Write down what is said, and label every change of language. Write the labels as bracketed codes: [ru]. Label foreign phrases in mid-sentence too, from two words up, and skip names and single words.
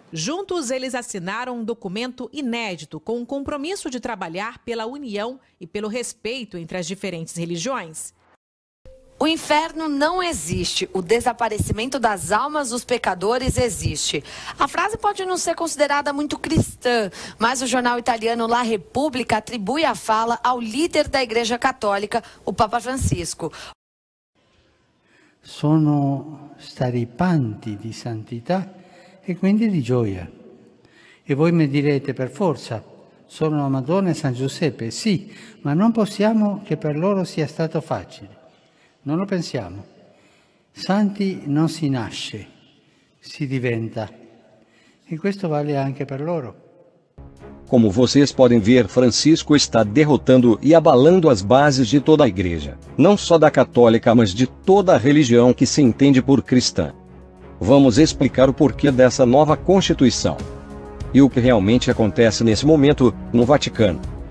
[pt] Juntos, eles assinaram um documento inédito com o compromisso de trabalhar pela união e pelo respeito entre as diferentes religiões. O inferno não existe, o desaparecimento das almas dos pecadores existe. A frase pode não ser considerada muito cristã, mas o jornal italiano La Repubblica atribui a fala ao líder da Igreja Católica, o Papa Francisco. [it] Sono straripanti di santità e quindi di gioia. E voi mi direte per forza, sono la Madonna e San Giuseppe. Sì, ma non possiamo che per loro sia stato facile. Non lo pensiamo. Santi non si nasce, si diventa. E questo vale anche per loro. [pt] Como vocês podem ver, Francisco está derrotando e abalando as bases de toda a igreja, não só da católica, mas de toda a religião que se entende por cristã. Vamos explicar o porquê dessa nova Constituição e o que realmente acontece nesse momento no Vaticano.